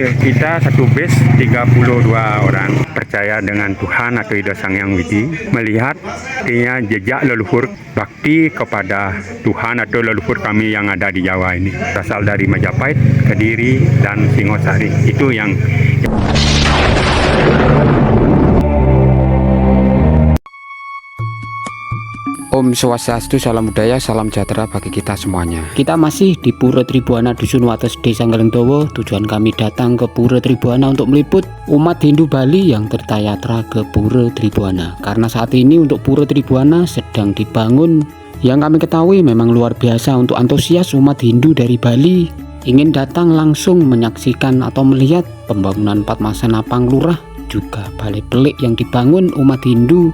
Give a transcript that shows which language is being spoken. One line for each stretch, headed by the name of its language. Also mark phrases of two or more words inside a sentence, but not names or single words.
Indonesian: Kita satu base 32 orang percaya dengan Tuhan atau Ida Sang Hyang Widi, melihat artinya jejak leluhur bakti kepada Tuhan atau leluhur kami yang ada di Jawa ini, berasal dari Majapahit, Kediri, dan Singosari. Itu yang Om Swastiastu, salam budaya, salam sejahtera bagi kita semuanya. Kita masih di Pura Tribuana, Dusun Wates, Desa Ngelengdowo. Tujuan kami datang ke Pura Tribuana untuk meliput umat Hindu Bali yang tertayatra ke Pura Tribuana. Karena saat ini untuk Pura Tribuana sedang dibangun. Yang kami ketahui memang luar biasa untuk antusias umat Hindu dari Bali ingin datang langsung menyaksikan atau melihat pembangunan Padmasana Panglurah, juga balai pelik yang dibangun umat Hindu.